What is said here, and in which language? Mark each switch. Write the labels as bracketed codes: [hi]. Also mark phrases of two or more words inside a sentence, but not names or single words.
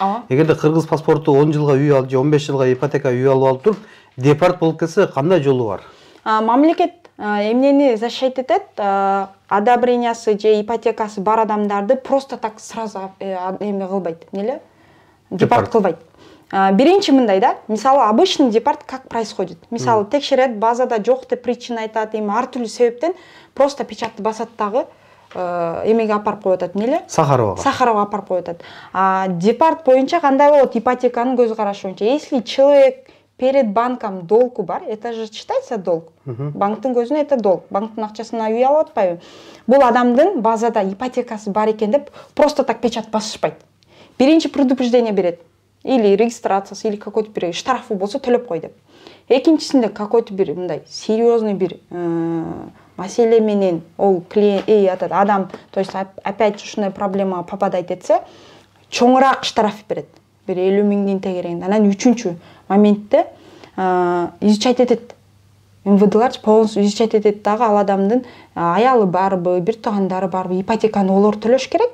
[ky] Эгерде кыргыз паспорту 10 жылга үй алып же 15 жылга ипотека үй алып туруп, депорт болуп кетсе, кандай жолу бар? Мамлекет эмнени защищать этет? Одобрениясы же ипотекасы бар адамдарды [ru] просто так сразу [ky] эме кылбайт, эмнеле? Депорт кылбайт. Биринчи мындай да, мисалы [ru] обычный депорт как происходит? [ky] Мисалы текшерет, базада жок деп причина айтат, эми ар түрдүү себептен просто печатты басат дагы эмеге апарып коюп атат, эмнеле? Сахаровага апарып коюп атат. Депорт боюнча кандай болот? Ипотеканын көз карашы боюнча. [ru] Если человек перед банком долгу бар, это же считается долг. [ky] Банктын көзүнө [ru] это долг. [ky] Банктын акчасына үй алып атпайбы? Бул адамдын базада ипотекасы бар экен деп [ru] просто так [ky] печат басышпайт. Биринчи предупреждение берет. Или регистрациясы, или какой-то бир штрафы болсо төлөп кой деп. Экинчисинде какой-то бир мындай серьезный бир маселе менен ол клиент адам, [ru] то есть опять [ky] ушундай проблема попадать этсе, чоңураак штраф берет. Бир 50 миңдин тегерегинде. Анан үчүнчү моментте изучать этет. МВДлар полностью изучать этет дагы ал адамдын аялы барбы, бир туугандары барбы, ипотеканы олор төлөш керек.